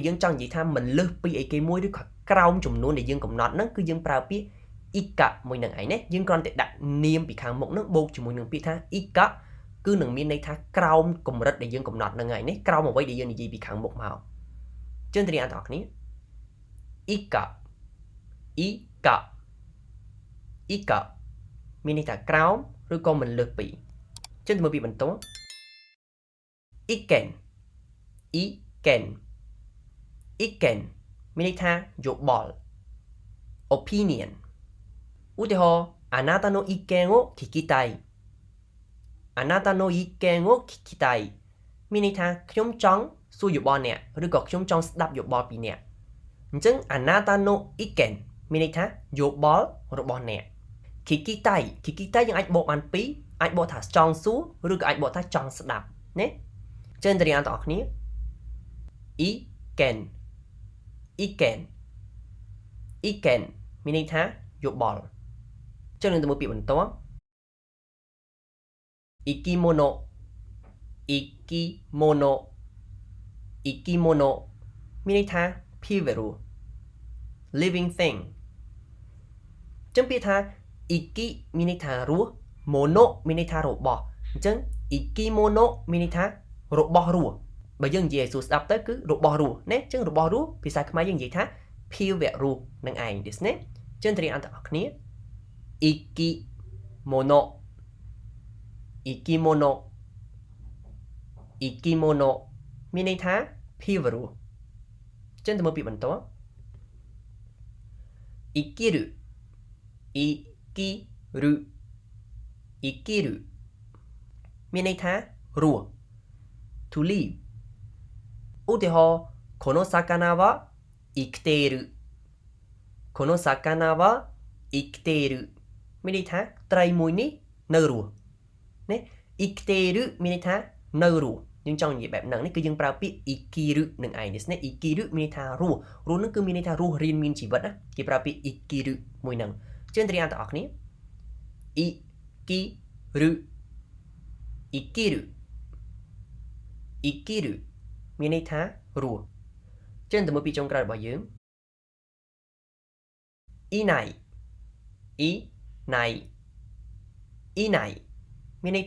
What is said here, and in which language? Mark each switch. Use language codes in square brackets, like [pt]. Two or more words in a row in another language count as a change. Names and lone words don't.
[km] យើងចង់និយាយថាមិនលើសពីអីគេមួយឬក៏ក្រោមចំនួនដែលយើងកំណត់ហ្នឹងគឺយើងប្រើពាក្យ ika មួយនឹងឯងណាយើងគ្រាន់តែដាក់នាមពីខាងមុខហ្នឹងបូកជាមួយនឹងពាក្យថា ika គឺនឹងមានន័យថាក្រោមកម្រិតដែលយើងកំណត់ហ្នឹងឯងណាក្រោមអ្វីដែលយើងនិយាយពីខាងមុខមកជឿនត្រីអានបងប្អូនគ្នា [ja] 以下 以下 以下 [km] មានន័យថាក្រោមឬក៏មិនលើសពីជឿនទៅមើលពីបន្ទាប់ [ja] 意見 意見 意見 [km] មានន័យថាយោបល់ opinion ឧទាហរណ៍ [ja] あなたの意見を聞きたいあなたの意見を聞きたい [km] មានន័យថាខ្ញុំចង់សួរយោបល់អ្នកឬក៏ខ្ញុំចង់ស្ដាប់យោបល់ពីអ្នកអញ្ចឹង [ja] あなたの意見 [km] មានន័យថាយោបល់របស់អ្នក [ja] 聞きたい聞きたい [km] យើងអាចបកបានពីរអាចបកថាចង់សួរឬក៏អាចបកថាចង់ស្ដាប់ណាចឹងទៅរៀនអត់បងប្អូនគ្នា [ja] 意見 意見 意見 [km] មានន័យថាយោបល់ចឹងនឹងទៅមើលពាក្យបន្ទាប់ [ja] 生き物 生き物 生き物 [km] មានន័យថាភា វៈរស់ [en] living thing [km] ចឹងពាក្យថា iki មានន័យថារស់ mono មានន័យ ថារបស់អញ្ចឹង ikimono មានន័យថារបស់រស់បើយើងនិយាយឲ្យសួរស្ដាប់ទៅគឺរបស់រស់ណាអញ្ចឹងរបស់រស់ភាសាខ្មែរយើងនិយាយថាភាវៈរស់នឹងឯងទេណាអញ្ចឹងត្រៀមអន្តរគ្នា [ja] 生き物 生き物 生き物 [km] មានន័យថាភាវៈរស់អញ្ចឹងទៅមើលពាក្យបន្ទាប់ ikiru [ja] 生きる 生きる [km] មានន័យថារស់ [en] to live [km] ឧទាហរណ៍ [ja] この魚は生きているこの魚は生きている [km] មានន័យថាត្រីមួយនេះនៅរស់ណា生きている មានន័យថានៅរស់យើងចង់និយាយបែបហ្នឹងនេះគឺយើងប្រើពាក្យ ikiru នឹងឯងនេះណា ikiru មានន័យថារស់រស់ហ្នឹងគឺមានន័យថារស់រៀនមានជីវិតណាគេប្រើពាក្យ ikiru មួយហ្នឹងជឿនត្រៀមទាំងអស់គ្នា [ja] 生きる 生きる 生きる [km] មានន័យថារស់ចឹងទៅមើលពីចុងក្រោយរបស់យើង [ja] 以内 以内 以内 [km] មានន័យ